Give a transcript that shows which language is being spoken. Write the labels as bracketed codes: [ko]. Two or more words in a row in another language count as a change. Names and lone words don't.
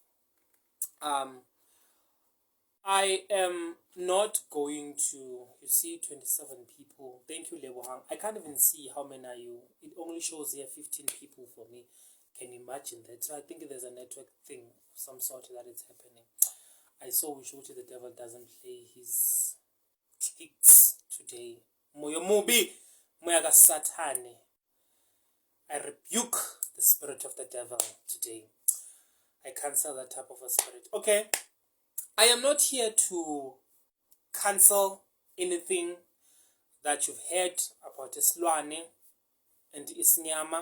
[en] I am not going to, you see 27 people. Thank you, Lebohang. I can't even see how many are you. It only shows here 15 people for me. Can you imagine that? So I think there's a network thing of some sort that is happening. I saw we showed you the devil doesn't play his tricks today. [sn] Moyo mubi, moya satani. [en] I rebuke the spirit of the devil today. I cancel that type of a spirit. Okay. I am not here to cancel anything that you've heard about isilwane and Isinyama.